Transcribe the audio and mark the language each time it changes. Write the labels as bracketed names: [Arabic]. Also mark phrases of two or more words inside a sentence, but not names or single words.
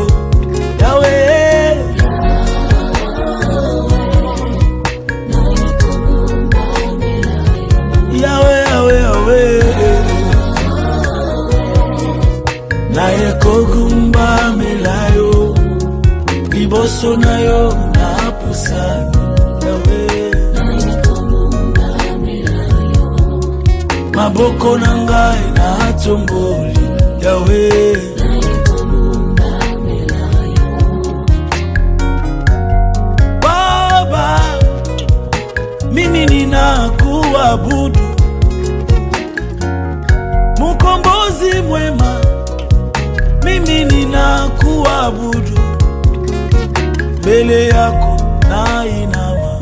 [Lingala] Yahweh, Yahweh, naye kogumba melayo. Liboso na yo na pusani, Yahweh, maboko na ngai na tomboli, Yahweh. [Swahili] Mimi ninakuabudu, Mkombozi mwema. Mimi ninakuabudu, mbele yako nainama.